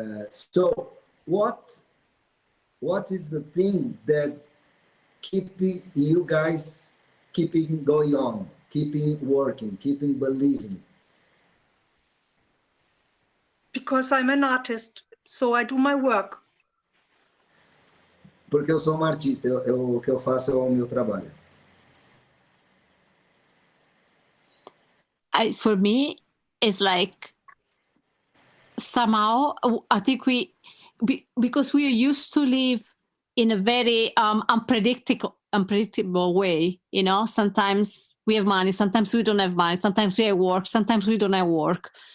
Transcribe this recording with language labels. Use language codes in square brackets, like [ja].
[en] So what is the thing that keeping you guys keeping going on, keeping working, keeping believing? Because I'm an artist, so I do my work. [pt] Porque eu sou artista, o que eu faço é o meu trabalho. [en] For me, it's like somehow I think because we are used to live in a very unpredictable way, sometimes we have money, sometimes we don't have money, sometimes we have work, sometimes we don't have work.